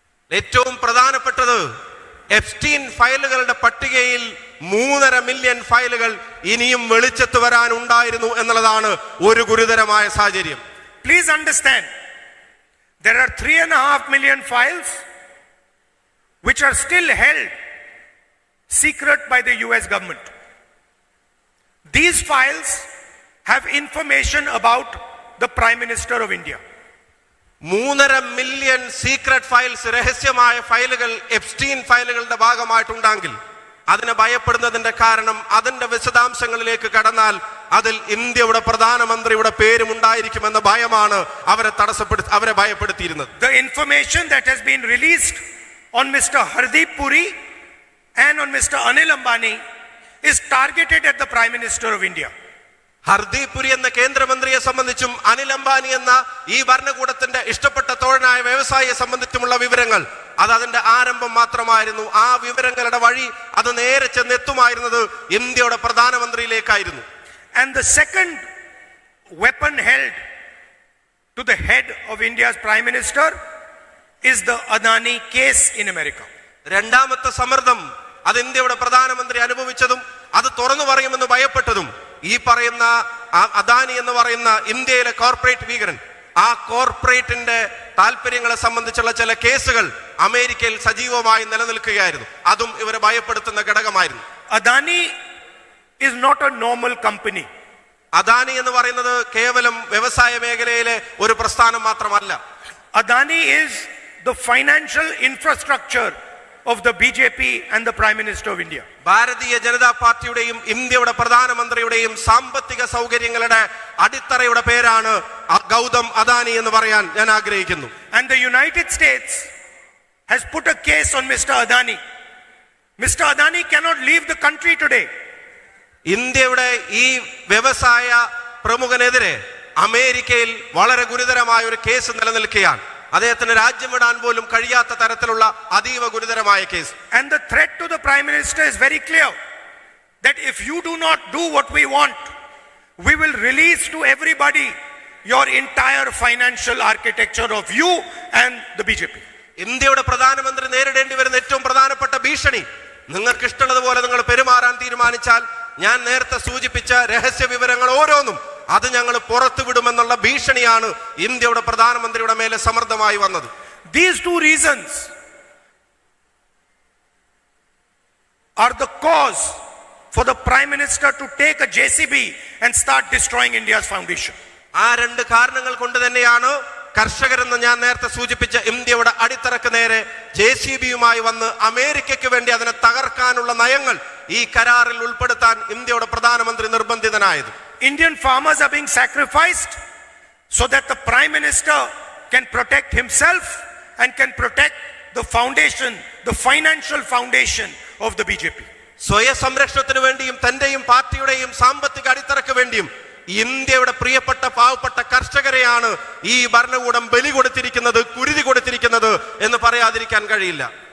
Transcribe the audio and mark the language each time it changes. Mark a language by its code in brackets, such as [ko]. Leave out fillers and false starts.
[ml] ഏറ്റവും പ്രധാനപ്പെട്ടത് എപ്സ്റ്റീൻ ഫയലുകളുടെ പട്ടികയിൽ 3.5 മില്യൺ ഫയലുകൾ ഇനിയും വെളിച്ചത്ത് വരാൻ ഉണ്ടായിരുന്നു എന്നുള്ളതാണ് ഒരു ഗുരുതരമായ സാഹചര്യം. [en] Please understand, there are 3.5 million files which are still held secret by the US government. These files have information about the Prime Minister of India. [ml] 3.5 million [en] secret files, [ml] രഹസ്യമായ ഫയലുകൾ എപ്സ്റ്റീൻ ഫയലുകളുടെ ഭാഗമായിട്ടുണ്ടെങ്കിൽ അതിനെ ഭയപ്പെടുന്നതിന്റെ കാരണം അതിന്റെ വിശദാംശങ്ങളിലേക്ക് കടന്നാൽ അതിൽ ഇന്ത്യയുടെ പ്രധാനമന്ത്രിയുടെ പേരും ഉണ്ടായിരിക്കുമെന്ന ഭയമാണ് അവരെ ഭയപ്പെടുത്തിയിരുന്നത്. [en] The information that has been released on Mr. Hardeep Puri and on Mr. Anil Ambani is targeted at the Prime Minister of India. [ml] Hardeep Puri എന്ന കേന്ദ്രമന്ത്രിയെ സംബന്ധിച്ചും അനിൽ അംബാനി എന്ന ഈ ഭരണകൂടത്തിന്റെ ഇഷ്ടപ്പെട്ട തോഴനായ വ്യവസായിയെ സംബന്ധിച്ചുമുള്ള വിവരങ്ങൾ അത് അതിന്റെ ആരംഭം മാത്രമായിരുന്നു. ആ വിവരങ്ങളുടെ വഴി അത് നേരെ ചെന്നെത്തുമായിരുന്നത് ഇന്ത്യയുടെ പ്രധാനമന്ത്രിയിലേക്കായിരുന്നു. [en] And the second weapon held to the head of India's Prime Minister is the Adani case in America. [ml] രണ്ടാമത്തെ സമ്മർദ്ദം അത് ഇന്ത്യയുടെ പ്രധാനമന്ത്രി അനുഭവിച്ചതും അത് തുറന്നു പറയുമെന്ന് ഭയപ്പെട്ടതും ഈ പറയുന്ന അദാനി എന്ന് പറയുന്ന ഇന്ത്യയിലെ കോർപ്പറേറ്റ് ഭീകരൻ, ആ കോർപ്പറേറ്റിന്റെ താല്പര്യങ്ങളെ സംബന്ധിച്ചുള്ള ചില കേസുകൾ അമേരിക്കയിൽ സജീവമായി നിലനിൽക്കുകയായിരുന്നു. അതും ഇവരെ ഭയപ്പെടുത്തുന്ന ഘടകമായിരുന്നു. [en] Adani is not a normal company. [ml] Adani എന്ന് പറയുന്നത് കേവലം വ്യവസായ മേഖലയിലെ ഒരു പ്രസ്ഥാനം മാത്രമല്ല. [en] Adani is the financial infrastructure of the BJP and the Prime Minister of India. [ml] Bharatiya Janata പാർട്ടിയുടെയും ഇന്ത്യയുടെ പ്രധാനമന്ത്രിയുടെയും സാമ്പത്തിക സൗകര്യങ്ങളുടെ അടിത്തറയുടെ പേരാണ് ഗൗതം അദാനി എന്ന് പറയാൻ ഞാൻ ആഗ്രഹിക്കുന്നു. [en] And the United States has put a case on Mr. Adani. Mr. Adani cannot leave the country today. [ml] ഇന്ത്യയുടെ ഈ വ്യവസായ പ്രമുഖനെതിരെ അമേരിക്കയിൽ വളരെ ഗുരുതരമായ ഒരു കേസ് നിലനിൽക്കുകയാണ്. അദ്ദേഹത്തിന് രാജ്യം വിടാൻ പോലും കഴിയാത്ത തരത്തിലുള്ള അതീവ ഗുരുതരമായ case. [en] And the threat to the Prime Minister is very clear, that if you do not do what we want, we will release to everybody your entire financial architecture of you and the BJP. [ml] ഇന്ത്യയുടെ പ്രധാനമന്ത്രി നേരിടേണ്ടി വരുന്ന ഏറ്റവും പ്രധാനപ്പെട്ട ഭീഷണി, നിങ്ങൾക്ക് ഇഷ്ടമുള്ളതുപോലെ നിങ്ങൾ പെരുമാറാൻ തീരുമാനിച്ചാൽ ഞാൻ നേരത്തെ സൂചിപ്പിച്ച രഹസ്യ വിവരങ്ങൾ ഓരോന്നും അത് ഞങ്ങൾ പുറത്തുവിടുമെന്നുള്ള ഭീഷണിയാണ് ഇന്ത്യയുടെ പ്രധാനമന്ത്രിയുടെ മേലെ സമ്മർദ്ദമായി വന്നത്. [en] These two reasons are the cause for the Prime Minister to take a JCB and start destroying India's foundation. [ml] ആ രണ്ട് കാരണങ്ങൾ കൊണ്ട് തന്നെയാണ് കർഷകരെന്ന് ഞാൻ നേരത്തെ സൂചിപ്പിച്ച ഇന്ത്യയുടെ അടിത്തറക്ക് നേരെ JCBയുമായി വന്ന് അമേരിക്കയ്ക്ക് വേണ്ടി അതിനെ തകർക്കാനുള്ള നയങ്ങൾ ഈ കരാറിൽ ഉൾപ്പെടുത്താൻ ഇന്ത്യയുടെ പ്രധാനമന്ത്രി നിർബന്ധിതനായത്. [en] Indian farmers are being sacrificed so that the Prime Minister can protect himself and can protect the foundation, the financial foundation of the BJP. [ml] സ്വയ സംരക്ഷണത്തിന് വേണ്ടിയും തന്റെയും പാർട്ടിയുടെയും സാമ്പത്തിക അടിത്തറക്ക് വേണ്ടിയും ഇന്ത്യയുടെ പ്രിയപ്പെട്ട പാവപ്പെട്ട കർഷകരെയാണ് ഈ ഭരണകൂടം ബലി കൊടുത്തിരിക്കുന്നത്, കുരുതി കൊടുത്തിരിക്കുന്നത് എന്ന് പറയാതിരിക്കാൻ കഴിയില്ല.